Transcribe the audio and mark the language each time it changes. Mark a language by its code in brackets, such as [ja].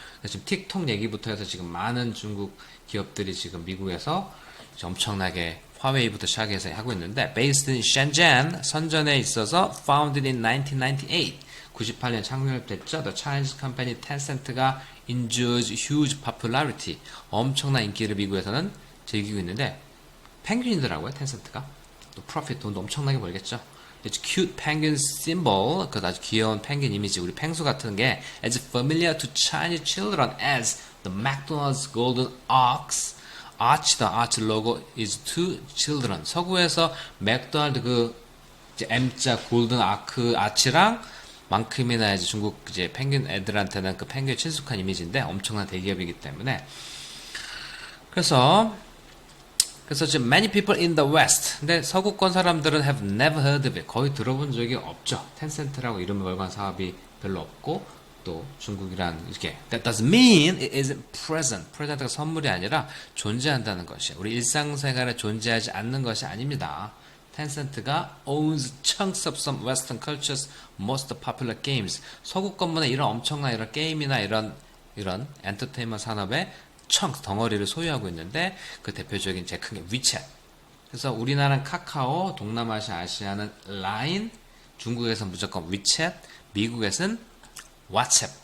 [ko] 지금 틱톡 얘기부터 해서 지금 많은 중국 기업들이 지금 미국에서 엄청나게 화웨이부터 시작해서 하고 있는데 [en] based in Shenzhen, [ko] 선전에 있어서 [en] founded in 1998, [ko] 98년 창립됐죠. [en] The Chinese company Tencent가 enjoys huge popularity, [ko] 엄청난 인기를 미국에서는 즐기고 있는데 펭귄이더라고요, 텐센트가. 또 프로핏 돈도 엄청나게 벌겠죠. [en] It's cute penguin symbol, [ko] 그 아주 귀여운 펭귄 이미지, 우리 펭수 같은 게 [en] as familiar to Chinese children as the McDonald's golden ox. the arch logo is to children. [ko] 서구에서 맥도날드 그 이제 M자 골든 아크 아치랑 만큼이나 이제 중국 이제 펭귄 애들한테는 그 펭귄 친숙한 이미지인데 엄청난 대기업이기 때문에 그래서 지금 [en] many people in the West. [ko] 근데 서구권 사람들은 [en] have never heard of it. [ko] 거의 들어본 적이 없죠. 텐센트라고 이름을 걸고 한 사업이 별로 없고 또 중국이란 이렇게 [en] that doesn't mean it isn't present. [ko] present가 선물이 아니라 존재한다는 것이 우리 일상생활에 존재하지 않는 것이 아닙니다. [en] 텐센트가 owns chunks of some Western culture's most popular games. [ko] 서구권문의 이런 엄청난 이런 게임이나 이런 엔터테인먼트 산업의 덩어리를 소유하고 있는데 그 대표적인 제일 큰 게 위챗. 그래서 우리나라는 카카오, 동남아시아, 아시아는 라인, 중국에서는 무조건 위챗, 미국에서는 왓츠앱.